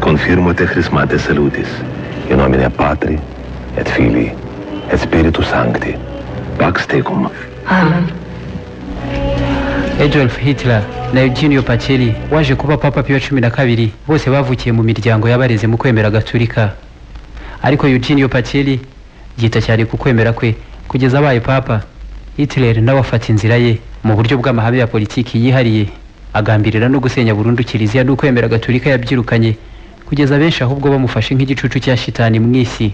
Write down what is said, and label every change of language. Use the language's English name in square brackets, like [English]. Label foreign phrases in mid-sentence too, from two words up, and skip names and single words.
[Latin] confirmo te chrismate salutis, in nomine Patri, et Filii, et Spiritus Sancti, pax tecum. Amen. [Kinyarwanda] Adolf Hitler na Eugenio Pacelli waje kuba Papa Pio wa 12 bose bavukiye mu miryango yabareze mu kwemera Gatolika, ariko Eugenio Pacelli yita cyane ku kwemera kwe kugeza abaye papa. Hitler nawe afata inzira ye mu buryo bw'amahame ya politiki yihariye, agambirira no gusenya burundu kiliziya no kwemera Gatolika yabyirukanye kugeza benshi ahubwo bamufashe nk'igicucu cya shitani mu isi.